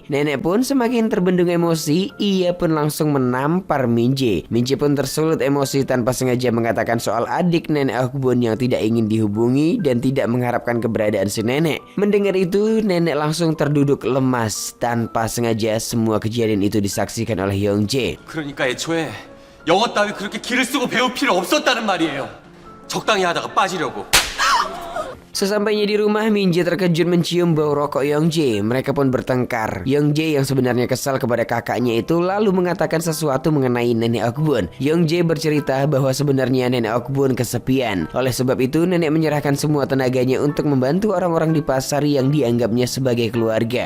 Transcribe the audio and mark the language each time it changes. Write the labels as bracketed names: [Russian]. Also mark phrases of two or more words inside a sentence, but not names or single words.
[Indonesian] Nenek pun semakin terbendung emosi, ia pun langsung menampar Min Jae. Min Jae pun tersulut emosi tanpa sengaja mengatakan soal adik nenek Okbun yang tidak ingin dihubungi dan tidak mengharapkan keberadaan si nenek. Mendengar itu, nenek langsung terduduk lemas. Tanpa sengaja semua kejadian itu disaksikan oleh Young Jae. [Korean] 그러니까 애초에 영어 따위 그렇게 기를 쓰고 배울 필요 없었다는 말이에요. 적당히 하다가 빠지려고. [Indonesian] Sesampainya di rumah, Min Jae terkejut mencium bau rokok Young Jae. Mereka pun bertengkar. Young Jae yang sebenarnya kesal kepada kakaknya itu lalu mengatakan sesuatu mengenai nenek Okbun. Young Jae bercerita bahwa sebenarnya nenek Okbun kesepian. Oleh sebab itu, nenek menyerahkan semua tenaganya untuk membantu orang-orang di pasar yang dianggapnya sebagai keluarga.